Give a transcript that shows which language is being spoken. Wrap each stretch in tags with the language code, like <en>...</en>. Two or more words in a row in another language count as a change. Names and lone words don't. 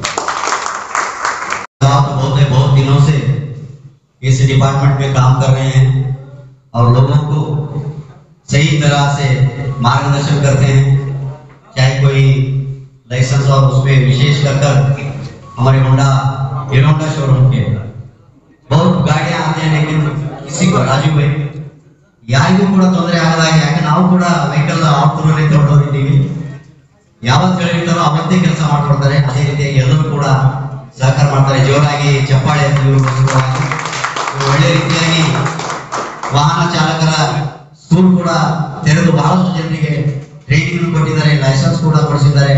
<hi>बहुत दिनों से इस डिपार्टमेंट में काम कर रहे हैं और लोगों को सही तरह से मार्गदर्शन करते हैं। चाहे कोई लाइसेंस और उसमें विशेष कर हमारे होंडा शोरूम के बहुत गाड़ियां आते हैं, लेकिन किसी को राजू भाई</hi> <kn>ಯಾರಿಗೂ ಕೂಡ ತೊಂದರೆ ಆಗದಾಗೆ, ಯಾಕೆ ನಾವು ಕೂಡ ವೆಹಿಕಲ್ ಆಫ್ಟರ್ನಲ್ಲಿ ತಗೊಂಡೋಗಿದ್ದೀವಿ, ಯಾವತ್ತು ಹೇಳಿರ್ತಾರೋ ಅವತ್ತೇ ಕೆಲಸ ಮಾಡ್ಕೊಡ್ತಾರೆ. ಅದೇ ರೀತಿ ಎಲ್ಲರೂ ಕೂಡ ಸಹಕಾರ ಮಾಡ್ತಾರೆ. ಜೋರಾಗಿ ಚಪ್ಪಾಳೆ ಒಳ್ಳೆ ರೀತಿಯಾಗಿ ವಾಹನ ಚಾಲಕರ ಸ್ಕೂಲ್ ಕೂಡ ತೆರೆದು ಬಹಳಷ್ಟು ಜನರಿಗೆ ಟ್ರೈನಿಂಗ್ ಕೊಟ್ಟಿದ್ದಾರೆ, ಲೈಸೆನ್ಸ್ ಕೂಡ ಕೊಡಿಸಿದ್ದಾರೆ.</kn>